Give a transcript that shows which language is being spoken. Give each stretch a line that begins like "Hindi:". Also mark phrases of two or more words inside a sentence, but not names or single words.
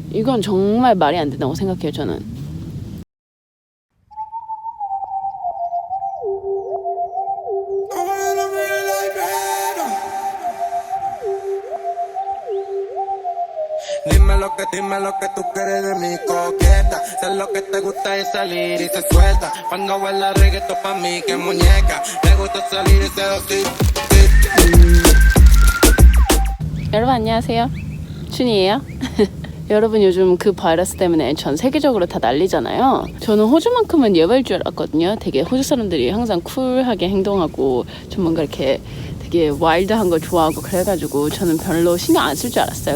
Korean: 이건 정말 말이 안 된다고 생각해요, 저는.
Spanish: Dime lo que tú quieres de mi coqueta. Sé lo que te gusta es salir y se suelta. Cuando baila reggaeton pa' mí que muñeca. Me gusta salir y seducir.
Korean: 여러분 안녕하세요. 춘이에요. 여러분 요즘 그 바이러스 때문에 전 세계적으로 다 난리잖아요. 저는 호주만큼은 예외일 줄 알았거든요. 되게 호주 사람들이 항상 쿨하게 행동하고 좀 뭔가 이렇게 되게 와일드한 걸 좋아하고 그래가지고 저는 별로 신경 안 쓸 줄 알았어요.